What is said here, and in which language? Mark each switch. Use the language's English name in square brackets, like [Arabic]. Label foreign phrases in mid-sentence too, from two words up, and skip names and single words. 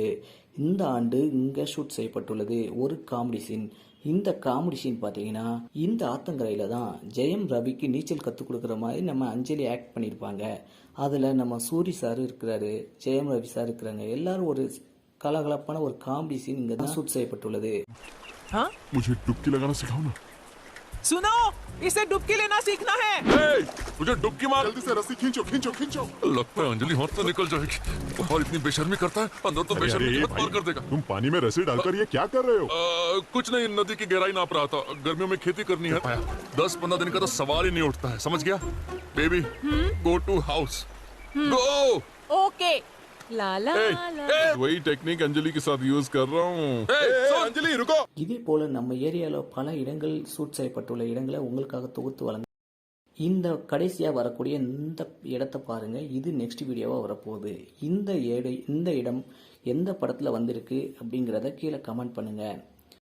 [Tamil] இந்த ஆண்டு இங்கே ஷூட் செய்யப்பட்டுள்ளது ஒரு காமெடி சீன். இந்த காமெடி சீன் பார்த்தீங்கன்னா இந்த ஆத்தங்கரையில் தான் ஜெயம் ரவிக்கு நீச்சல் கற்றுக் கொடுக்குற மாதிரி நம்ம அஞ்சலி ஆக்ட் பண்ணியிருப்பாங்க. அதில் நம்ம சூரி சார் இருக்கிறாரு, ஜெயம் ரவி சார் இருக்கிறாங்க. எல்லாரும் ஒரு கலகலப்பான ஒரு காமெடி சீன் இங்கே தான் ஷூட் செய்யப்பட்டுள்ளது. [Hindi] सुनो, इसे डुबकी लेना सीखना है। मुझे डुबकी मार। जल्दी से रस्सी खींचो खींचो खींचो। लगता है अंजलि हाथ से निकल जाएगी। बाहर इतनी बेशर्मी करता है, अंदर तो बेशर्मी अरे की मत भाई, मार कर देगा। तुम पानी में रस्सी डालकर ये क्या कर रहे हो? कुछ नहीं, नदी की गहराई नाप रहा था। गर्मियों में खेती करनी है, 10-15 दिन का तो सवाल ही नहीं उठता है, समझ गया? [English] baby go to house, go. [Hindi] ओके लाला वही टेक्निक अंजलि के साथ यूज कर रहा हूँ। अंजलि रुको। [Tamil] இதே போல் நம்ம ஏரியாவில் பல இடங்கள் ஷூட் செய்யப்பட்டுள்ள இடங்களை உங்களுக்காக தொகுத்து வழங்க இந்த கடைசியாக வரக்கூடிய இந்த இடத்தை பாருங்கள். இது நெக்ஸ்ட் வீடியோவாக வரப்போகுது. இந்த இடம் எந்த படத்தில் வந்திருக்கு அப்படிங்கிறத கீழே கமெண்ட் பண்ணுங்கள்.